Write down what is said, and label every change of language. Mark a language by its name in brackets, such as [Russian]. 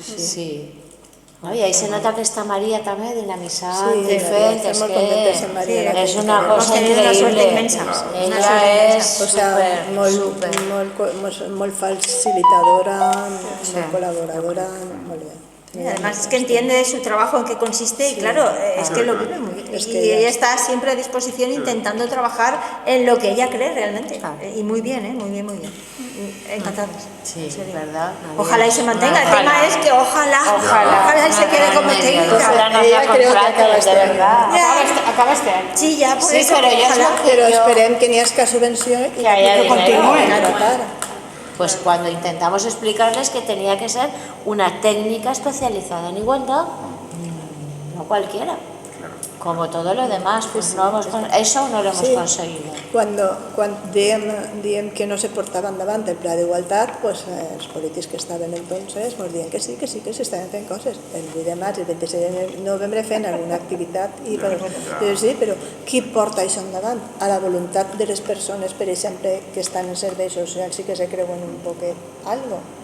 [Catalan] Sí. I ahí se nota que està Maria també dinamitzant i fent, és que és una cosa increïble. Ella és molt facilitadora, molt col·laboradora, molt bé. [Spanish] Además es que entiende su trabajo en qué consiste y claro, es que lo vive muy bien. Y ella está siempre a disposición intentando trabajar en lo que ella cree realmente. Y muy bien, muy bien. Encantados. Sí, verdad. Ojalá y se mantenga. El tema es que ojalá y se quede como técnica. Ella creo que acaba este año. Acaba este año. Sí, ya, por eso. [Catalan] Pero esperem que n'hi hagi subvenció i que continuï. [Spanish] Pues cuando intentamos explicarles que tenía que ser una técnica especializada en igualdad, no cualquiera, como todo lo demás, pues eso no lo hemos conseguido. [Catalan] Quan diem que no se portava endavant el pla d'igualtat, els polítics que estaven entonces ens diuen que sí, estaven fent coses. El 8 de març i el 26 de novembre fent alguna activitat, però qui porta això endavant? A la voluntat de les persones, per exemple, que estan en serveis socials i que se creuen un poquet algo.